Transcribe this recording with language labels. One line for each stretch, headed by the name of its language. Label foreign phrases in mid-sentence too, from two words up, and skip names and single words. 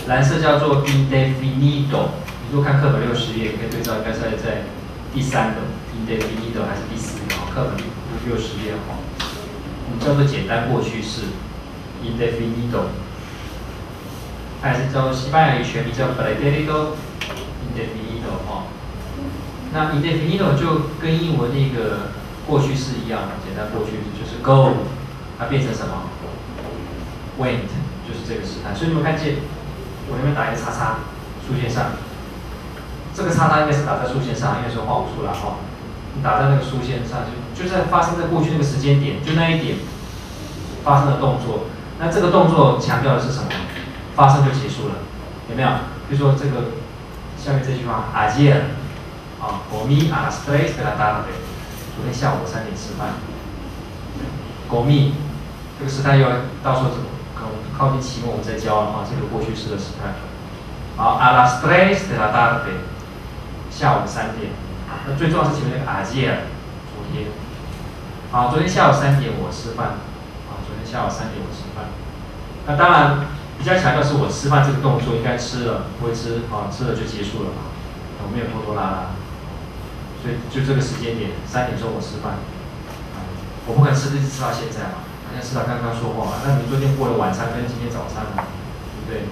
Chinese: 蓝色叫做 indefinido。你如果看课本60页，你可以对照，应该是在第3个 indefinido 还是第4个？课本60页哈。我们叫做简单过去式 indefinido， 还是叫西班牙语全名叫
Spanish: pretérito indefinido
Chinese: 哈。那 indefinido 就跟英文那个过去式一样，简单过去式就是 go， 它变成什么 ？went， 就是这个时态。所以你们看见我那边打一个叉叉，竖线上。这个叉叉应该是打在竖线上，因为说画不出来哈。你打在那个竖线上，就在发生在过去那个时间点，就那一点发生的动作。那这个动作强调的是什么？发生就结束了，有没有？比如说这个下面这句话 ，ayer 啊 ，
Spanish: comí a las 3 de la tarde，
Chinese: 昨天下午3点吃饭。comí 这个时态又到时候靠近期末我们再教了啊，这个过去式的时态。好 ，
Spanish: a las 3 de la tarde。
Chinese: 下午3点，那最重要是前面那个 ayer， 昨天，好，昨天下午3点我吃饭，啊，昨天下午3点我吃饭。那当然比较强调是我吃饭这个动作应该吃了，不会吃，啊，吃了就结束了嘛，我没有拖拖拉拉，所以就这个时间点3点钟我吃饭，我不可能吃到现在嘛，好像吃到刚刚说话嘛，那你昨天过了晚餐跟今天早餐嘛，对不对？